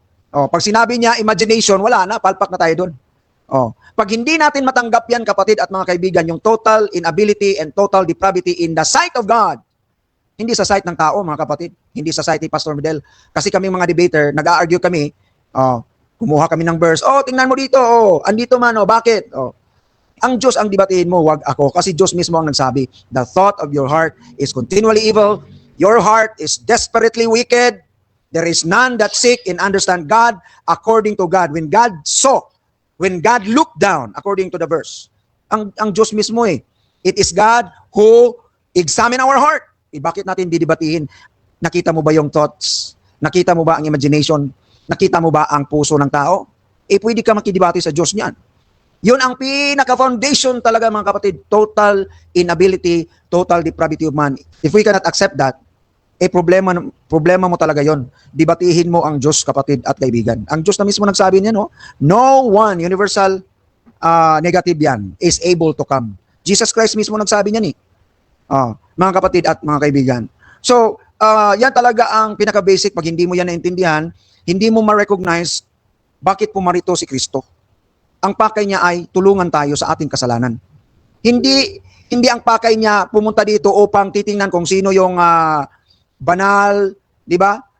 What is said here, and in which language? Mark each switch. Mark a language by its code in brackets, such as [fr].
[tl] Pag sinabi niya, imagination, wala na, palpak na tayo doon. Pag hindi natin matanggap yan, kapatid at mga kaibigan, yung [en] total inability and total depravity in the sight of God, [tl] hindi sa sight ng tao, mga kapatid. Hindi sa sight ni Pastor Medel. Kasi kami mga debater, nag-argue kami, kumuha kami ng verse, tingnan mo dito, andito man, bakit? Ang Diyos ang debatehin mo, wag ako. Kasi Diyos mismo ang nagsabi, [en] the thought of your heart is continually evil, your heart is desperately wicked, there is none that seek and understand God according to God. When God saw, when God looked down, according to the verse, [tl] ang Diyos mismo [en] it is God who examine our heart. [tl] Bakit natin didebatihin? Nakita mo ba yung thoughts? Nakita mo ba ang imagination? Nakita mo ba ang puso ng tao? Pwede ka makidebate sa Diyos niyan. Yun ang pinaka-foundation talaga mga kapatid. [en] Total inability, total depravity of man. If we cannot accept that, [tl] problema mo talaga yon. Dibatihin mo ang Diyos, kapatid at kaibigan. Ang Diyos na mismo nagsabi niya, no? [en] No one, universal negative yan, is able to come. [tl] Jesus Christ mismo nagsabi niya ni. Mga kapatid at mga kaibigan. So, yan talaga ang pinaka-basic. Pag hindi mo yan naintindihan, hindi mo ma-recognize bakit pumarito si Kristo. Ang pakay niya ay tulungan tayo sa ating kasalanan. Hindi ang pakay niya pumunta dito upang titingnan kung sino yung banal, di ba?